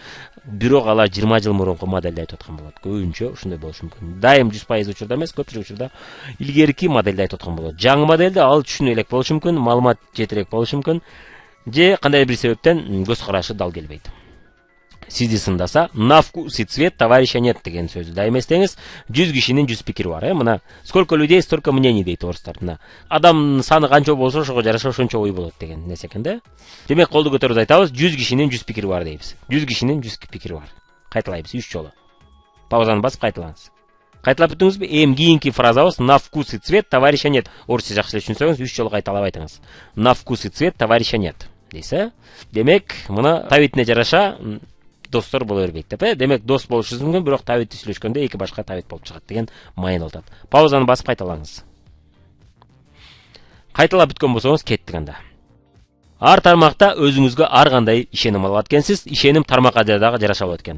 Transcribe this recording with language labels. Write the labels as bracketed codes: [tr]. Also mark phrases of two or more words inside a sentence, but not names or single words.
[ky] Бирок алар 20 жыл мурунку моделди айтып аткан болот. Көбүнчө ошондой болушу мүмкүн. Дайым 100% учурда эмес, көпчүлүк учурда илгерки модельди айтып аткан болот. Жаңы модельди ал түшүнө элек болушу мүмкүн, маалымат жетирээк болушу мүмкүн, же кандайдыр бир себептен көз карашы дал келбейт. Сизди сындаса, [ru] на вкус и цвет товарища нет [ky] деген сөздү дайым эстеңиз. 100 кишинин 100 пикири бар, Мына [ru] сколько людей, столько мнений [ky] дейт орустар. Мына адам саны канча болсо, ошого жараша ошончо ой болот деген нерсе экен, Демек, колду көтөрүп айтабыз, 100 кишинин 100 пикири бар дейбиз. 100 кишинин 100 пикири бар. Кайталайбыз 3 жолу. Паузаны басып кайталаңыз. Кайталап бүтүңүзбү? Эми кийинки фразабыз [ru] на вкус и цвет товарища нет. [ky] Орусча жакшы эле түшүнсөңүз, 3 жолу кайталап айтыңыз. [ru] На вкус и цвет товарища нет [ky] дейсиз, Демек, мына табитине жараша достор боло бербейт деп, Демек, дос болушубуз мүмкүн, бирок табитти сүйлөшкөндө эки башка табит болуп чыгат деген майын алат. Паузаны басып кайталаңыз. Кайталап бүткөн болсоңуз, кеттик анда. Ар тармакта өзүңүзгө ар кандай ишеним алат экенсиз, ишеним тармакка дагы жараша болот экен.